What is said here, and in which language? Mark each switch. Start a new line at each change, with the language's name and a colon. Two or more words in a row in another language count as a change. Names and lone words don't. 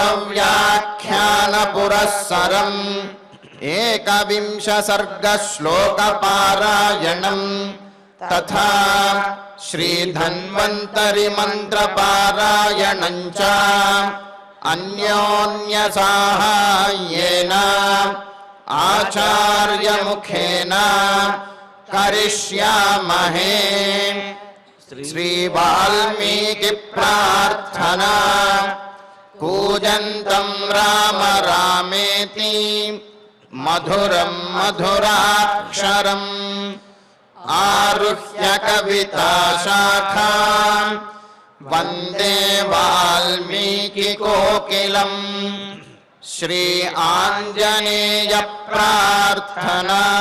Sanskrit: వ్యాఖ్యాన పురస్సరం ఏకవింశ సర్గ శ్లోక పారాయణం తథా శ్రీ ధన్వంతరి మంత్ర పారాయణం చ అన్యోన్య సాహాయ్యేన ఆచార్య ముఖేన కరిష్యామహే. శ్రీ వాల్మీకి ప్రార్థనా కూజ कूजन्तं राम रामेति मधुरं मधुराक्षरम् आरुह्य कविताशाखां वन्दे वाल्मीकिकोकिलम् श्री आञ्जनेय प्रार्थना